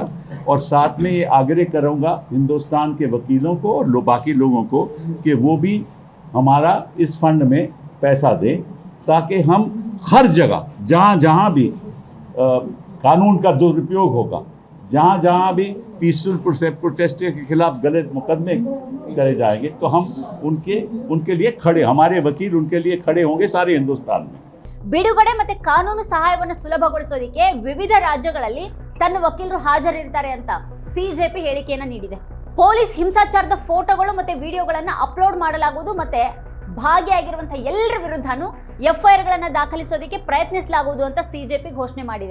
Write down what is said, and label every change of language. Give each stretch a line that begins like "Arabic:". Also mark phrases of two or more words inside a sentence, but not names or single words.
Hindi: और साथ में ये आग्रह करूँगा हिंदुस्तान के वकीलों को और बाकी लोगों को कि वो भी हमारा इस फंड में पैसा दें, ताकि हम हर जगह जहाँ जहाँ भी कानून का दुरुपयोग होगा, जहाँ जहाँ भी
English: peaceful protest
Hindi: के खिलाफ गलत मुकदमे करे जाएंगे, तो हम उनके लिए खड़े, हमारे वकील उनके लिए खड़े होंगे सारे हिंदुस्तान में.
Kannada: ಬಿಡುಗಡೆ ಮತ್ತೆ ಕಾನೂನು ಸಹಾಯವನ್ನು ಸುಲಭಗೊಳಿಸೋದಕ್ಕೆ ವಿವಿಧ ರಾಜ್ಯಗಳಲ್ಲಿ ತನ್ನ ವಕೀಲರು ಹಾಜರಿರ್ತಾರೆ ಅಂತ ಸಿಜೆಪಿ ಹೇಳಿಕೆಯನ್ನ ನೀಡಿದೆ. ಪೊಲೀಸ್ ಹಿಂಸಾಚಾರದ ಫೋಟೋಗಳು ಮತ್ತೆ ವಿಡಿಯೋಗಳನ್ನ ಅಪ್ಲೋಡ್ ಮಾಡಲಾಗುವುದು ಮತ್ತೆ ಭಾಗಿಯಾಗಿರುವಂತಹ ಎಲ್ಲರ ವಿರುದ್ಧನೂ ಎಫ್ಐಆರ್ ಗಳನ್ನ ದಾಖಲಿಸೋದಕ್ಕೆ ಪ್ರಯತ್ನಿಸಲಾಗುವುದು ಅಂತ ಸಿಜೆಪಿ ಘೋಷಣೆ ಮಾಡಿದೆ.